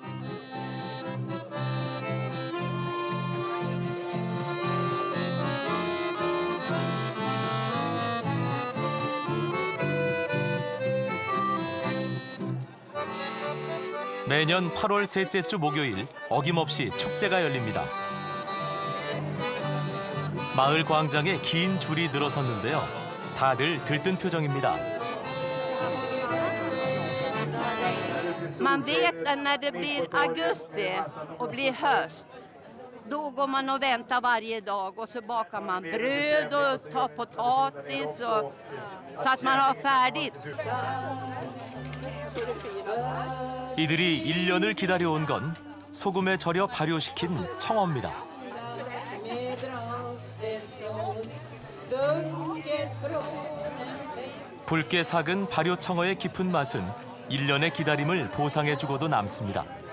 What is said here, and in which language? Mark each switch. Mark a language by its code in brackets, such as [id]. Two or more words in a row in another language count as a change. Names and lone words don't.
[ko] 매년 8월 셋째 주 목요일 어김없이 축제가 열립니다. 마을 광장에 긴 줄이 늘어섰는데요. 다들 들뜬 표정입니다. [sv] Man vet när det blir augusti och blir höst. Då går man och väntar varje dag och så bakar man bröd och tar potatis och, så att man har färdigt. [ko] 이들이 1년을 기다려온 건 소금에 절여 발효시킨 청어입니다. 붉게 삭은 발효 청어의 깊은 맛은 1년의 기다림을 보상해주고도 남습니다.